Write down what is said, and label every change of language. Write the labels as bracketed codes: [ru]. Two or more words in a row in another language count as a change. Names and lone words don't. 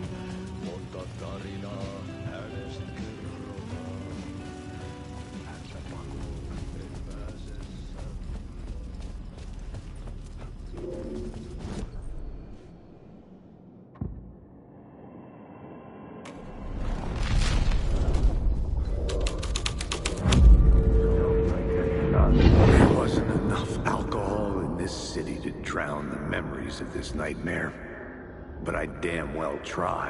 [fi] Monta tarinaa hänestä kerrotaan. Häntä pakoon ei pääse [en] There wasn't enough alcohol in this city to drown the memories of this nightmare, but I'd damn well try.